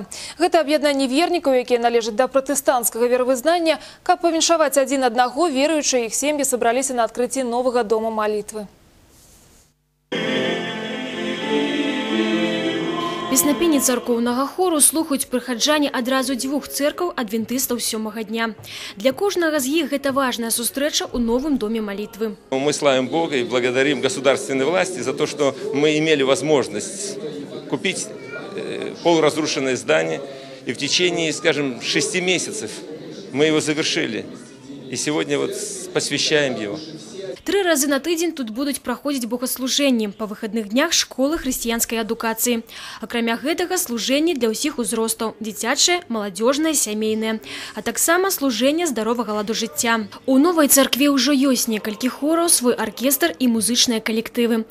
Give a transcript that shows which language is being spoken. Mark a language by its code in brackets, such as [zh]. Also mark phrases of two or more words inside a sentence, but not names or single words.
[be] Гэта аб'яднанне вернікаў, якія належаць да пратэстанцкага веравызнання, каб павіншаваць адзін аднаго, веруючыя іх сем'і сабраліся на адкрыцці новага дома малітвы. Песнапенні царкоўнага хору слухаюць прыхаджане адразу дзвюх цэркваў адвентыстаў сёмага дня. Для кожнага з іх гэта важная сустрэча ў новым доме молитвы. [ru] Мы славим Бога и благодарим государственной власти за то, что мы имели возможность купить полуразрушенное здание. И в течение, скажем, 6 месяцев мы его завершили. И сегодня вот посвящаем его. [be] 3 разы на тыдзень тут будуць праходзіць богаслужэнні, па выхадных днях школы хрысціянскай адукацыі. Акрамя гэтага служэнні для ўсіх узростаў, дзіцячае, маладзёжнае, сямейнае, а таксама служэнне здаровага ладу жыцця. У новай царкве ўжо ёсць некалькі хораў, свой аркестр і музычныя калектывы.